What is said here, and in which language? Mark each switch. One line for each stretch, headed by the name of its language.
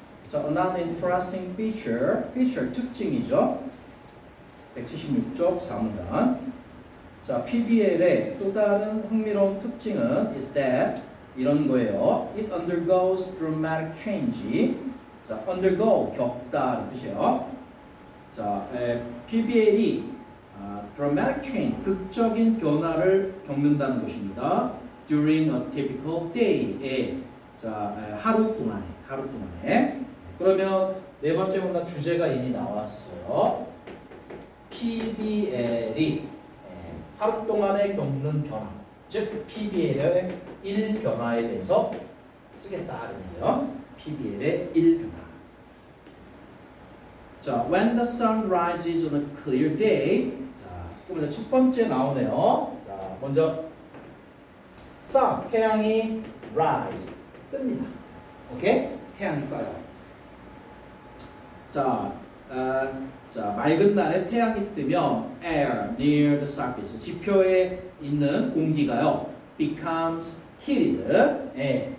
Korean: 자,
English: another interesting feature
Korean: 특징이죠. 176쪽 4문단. 자, PBL의 또 다른 흥미로운 특징은
English: is that
Korean: 이런 거예요.
English: It undergoes dramatic change.
Korean: 자, undergo 겪다는 뜻이에요. 자, PBL이
English: dramatic change
Korean: 극적인 변화를 겪는다는 것입니다.
English: During a typical day.
Korean: 자, 하루 동안에. 그러면 네 번째 문단 주제가 이미 나왔어요. PBL이 하루 동안에 겪는 변화, 즉 PBL의 1변화에 대해서 쓰겠다는 얘기예요. PBL의 1변화. 자,
English: when the sun rises on a clear day.
Korean: 자, 그럼 첫 번째 나오네요. 자, 먼저 sun, 태양이 rise, 뜹니다. 오케이? 태양이 떠요. 자, 자, 맑은 날에 태양이 뜨면
English: air near the surface
Korean: 지표에 있는 공기가요
English: becomes heated.
Korean: 예.